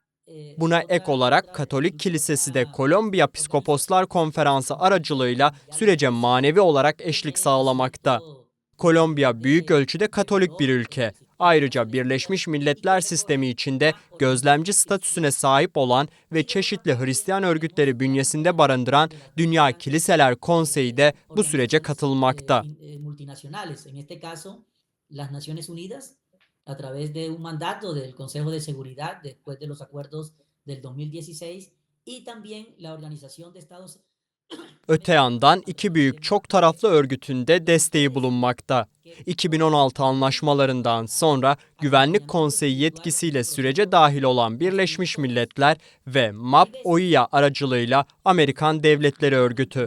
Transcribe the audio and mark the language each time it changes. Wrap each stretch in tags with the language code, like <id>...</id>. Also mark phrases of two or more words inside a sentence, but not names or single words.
<tr>Buna ek olarak Katolik Kilisesi de Kolombiya Piskoposlar Konferansı aracılığıyla sürece manevi olarak eşlik sağlamakta. Kolombiya büyük ölçüde Katolik bir ülke. Ayrıca Birleşmiş Milletler sistemi içinde gözlemci statüsüne sahip olan ve çeşitli Hristiyan örgütleri bünyesinde barındıran Dünya Kiliseler Konseyi de bu sürece katılmakta.</tr> <es>Multinacionales, en este caso las Naciones Unidas, a través de un mandato del Consejo de Seguridad después de los acuerdos del 2016 y también la Organización de Estados.</es> <tr>Öte yandan iki büyük çok taraflı örgütün de desteği bulunmakta. 2016 anlaşmalarından sonra Güvenlik Konseyi yetkisiyle sürece dahil olan Birleşmiş Milletler ve MAP-OİA aracılığıyla Amerikan Devletleri Örgütü.</tr>